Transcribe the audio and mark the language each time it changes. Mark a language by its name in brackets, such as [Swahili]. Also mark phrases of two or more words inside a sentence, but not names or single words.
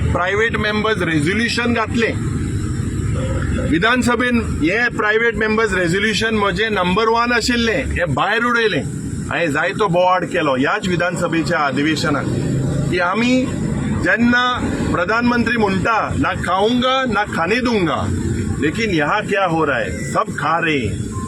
[English] private members resolution [Konkani] घातले विधानसभेन. हे [English] private members resolution [Konkani] म्हजे नंबर 1 आशिल्ले हे भायर उडयले. हांवें जायतो बोवाड केलो ह्याच विधानसभेच्या अधिवेशनाक की आमी जेन्ना प्रधानमंत्री म्हणटा [Hindi] ना खाऊंगा ना खाने दूंगा लेकिन यहाँ क्या हो रहा है सब खा रहे हैं.